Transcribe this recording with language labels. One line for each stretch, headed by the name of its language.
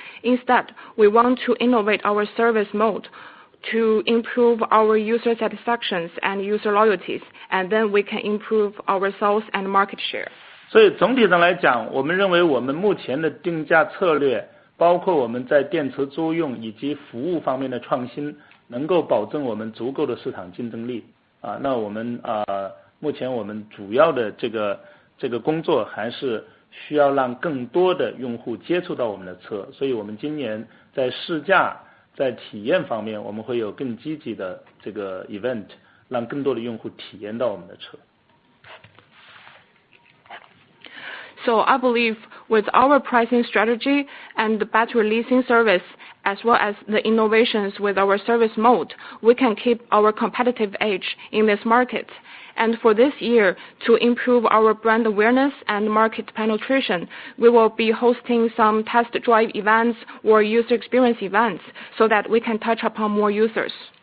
English: Instead, we want to innovate our service mode to improve our user satisfactions and user loyalties, and then we can improve our sales and market share.
Chinese: 所以总体上来讲，我们认为我们目前的定价策略，包括我们在电池租用以及服务方面的创新，能够保证我们足够的市场竞争力。那我们目前我们主要的这个工作还是需要让更多的用户接触到我们的车，所以我们今年在试驾在体验方面，我们会有更积极的这个 event，让更多的用户体验到我们的车。
English: So I believe with our pricing strategy and the battery leasing service, as well as the innovations with our service mode, we can keep our competitive edge in this market. And for this year, to improve our brand awareness and market penetration, we will be hosting some test drive events or user experience events so that we can touch upon more users.